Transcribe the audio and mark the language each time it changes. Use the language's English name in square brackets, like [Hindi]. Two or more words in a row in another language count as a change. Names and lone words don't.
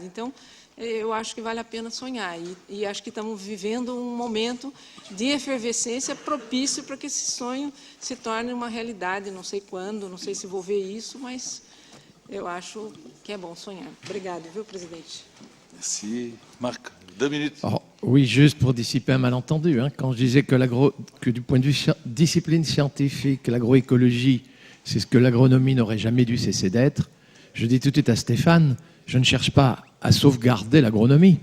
[Portuguese] Então, eu acho que vale a pena sonhar. E acho que estamos vivendo um momento de efervescência propício para que esse sonho se torne uma realidade. Não sei quando, não sei se vou ver isso, mas eu acho que é bom sonhar. Obrigado, viu, presidente? [French] Merci. Marc, 2 minutes. Alors, oui, juste pour dissiper un malentendu, hein, quand je disais que du point de vue discipline scientifique, l'agroécologie, c'est ce que l'agronomie n'aurait jamais dû cesser d'être, je dis tout de suite à Stéphane, je ne cherche pas à sauvegarder l'agronomie.